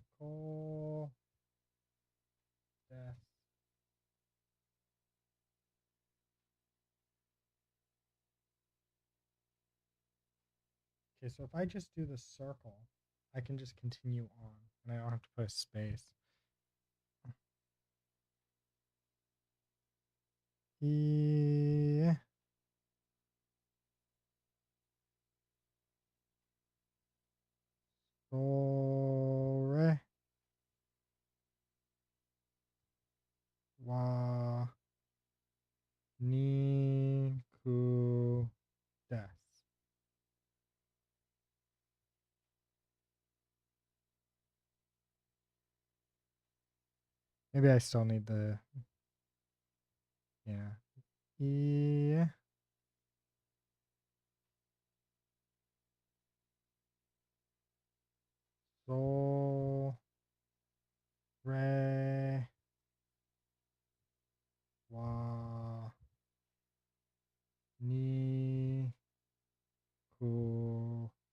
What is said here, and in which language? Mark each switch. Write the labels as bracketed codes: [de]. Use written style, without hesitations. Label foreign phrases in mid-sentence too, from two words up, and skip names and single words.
[ja] Ko. Des. [en] Okay, so if I just do the circle, I can just continue on and I don't have to put a space. [ja] E. So. Re. Wa. Ni. Ku. Des. [en] Maybe I still need the. Yeah. [ja] E. So. Re. Wa. Ni. Ku.